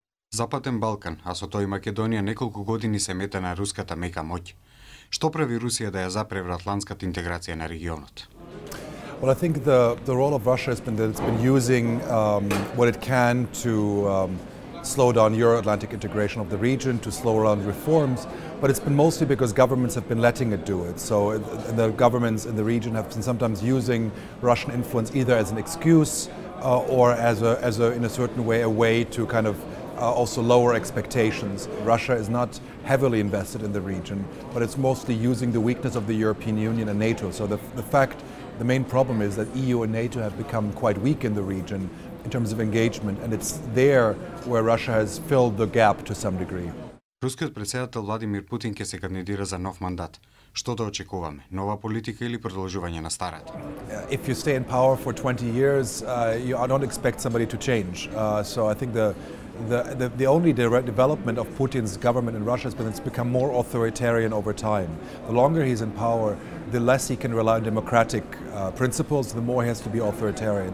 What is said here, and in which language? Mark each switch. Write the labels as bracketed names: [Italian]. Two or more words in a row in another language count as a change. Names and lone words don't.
[Macedonian] Западен Балкан, а со тој Македонија неколку години се мета на руската мека моќ. Што прави Русија да ја запре евроатлантската интеграција на регионот? [English] Well, I think the role of Russia has been that it's been using what it can to slow down Euro-Atlantic integration of the region, to slow down reforms, but it's been mostly because governments have been letting it do it. So the governments in the region have been sometimes using Russian influence either as an excuse or as in a certain way, a way to kind of also lower expectations. Russia is not heavily invested in the region, but it's mostly using the weakness of the European Union and NATO. So the main problem is that EU and NATO have become quite weak in the region in terms of engagement, and it's there where Russia has filled the gap to some degree. [Macedonian] Рускиот председател Владимир Путин ќе се кандидира за нов мандат. Што да очекуваме? Нова политика или продолжување на старата? [English] If you stay in power for 20 years, you don't expect somebody to change. So I think the only direct development of Putin's government in Russia has been it's become more authoritarian over time. The longer he's in power, the less he can rely on democratic principles, the more he has to be authoritarian.